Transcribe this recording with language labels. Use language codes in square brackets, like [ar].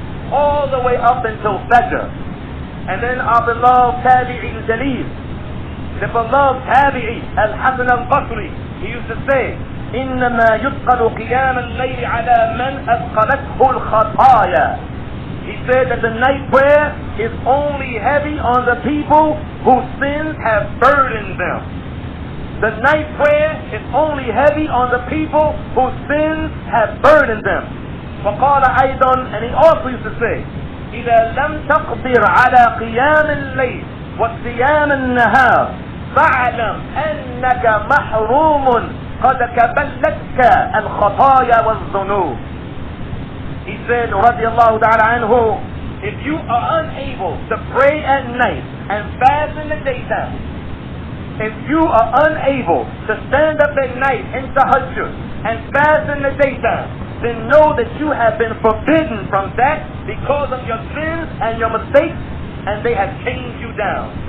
[en] All the way up until Fajr. And then our beloved Tabi'i al-Jaleel, the beloved Tabi'i al-Hasan al-Basri, he used to say, [ar] إِنَّمَا يُثْقَلُ قِيَامَ اللَّيْلِ عَلَى مَنْ أَثْقَلَتْهُ الْخَطَايَا. [en] He said that the night prayer is only heavy on the people whose sins have burdened them. The night prayer is only heavy on the people whose sins have burdened them. [ar] فقال أيضا, [en] and he also used to say, [ar] إذا لم تقدر على قيام الليل وصيام النهار فاعلم أنك محروم قد كبلتك الخطايا والذنوب. [en] He said, [ar] رضي الله تعالى عنه, [en] if you are unable to pray at night and fast in the daytime, if you are unable to stand up at night in tahajjud and fast in the daytime, then know that you have been forbidden from that because of your sins and your mistakes, and they have changed you down.